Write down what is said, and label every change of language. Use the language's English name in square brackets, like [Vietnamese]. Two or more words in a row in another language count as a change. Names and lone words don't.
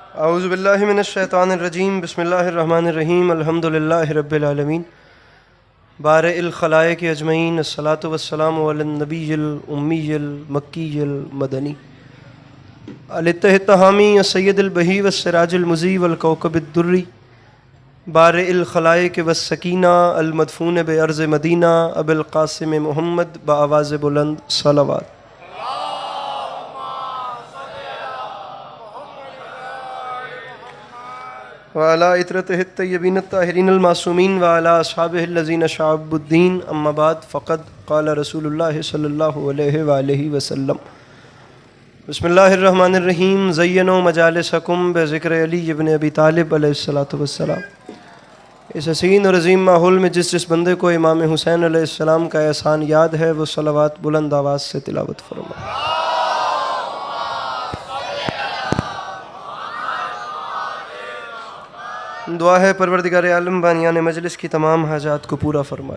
[Arabic] أعوذ بالله من الشيطان الرجيم بسم الله الرحمن الرحيم الحمد لله رب العالمين بارئ الخلائق أجمعين الصلاة والسلام على النبي الأمي المكي المدني الاتهامي سيد البهي والسراج المضي والكوكب الدري بارئ الخلائق والسكينة المدفون بأرض مدينة أبو القاسم محمد [Urdu] بآواز بلند صلوات. [Arabic] وعلى عترته طيبين طاهرين معصومين وعلى أصحابه الذين شعب الدين أما بعد فقد قال رسول الله صلى الله عليه وآله وسلم بسم الله الرحمن الرحيم زينوا مجالسكم بذكر علي ابن أبي طالب عليه الصلاة والسلام. [Urdu] اس حسین اور عظیم ماحول میں جس بندے کو امام حسین علیہ السلام کا احسان یاد ہے وہ صلوات بلند آواز سے تلاوت فرمائے. دعا ہے پروردگار عالم بانیان مجلس کی تمام حاجات کو پورا فرمائے.